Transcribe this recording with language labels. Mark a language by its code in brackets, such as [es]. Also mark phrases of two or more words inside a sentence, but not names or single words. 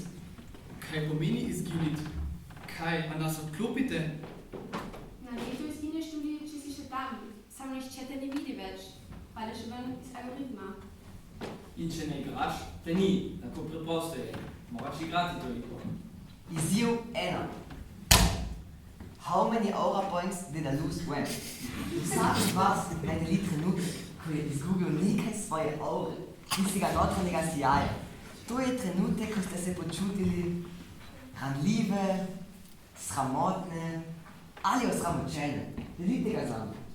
[sl] Kaj pomeni izginiti? Kaj, a nas odklopite? Na letu izgineš tudi, če si še tam. Samo nihče te ne vidi več. Padeš ven iz algoritma. In če ne igraš, te ni. Tako preprosto je. Moraš igrati toliko. Izziv 1. [en] How many aura points did I lose when? [sl] Vsak od vas naj deli trenutek, ko je izgubil nekaj svoje aure, tistega notranjega sijaja. To je trenutek, ko ste se počutili ranljive, sramotne ali osramočene. Delite ga z nami.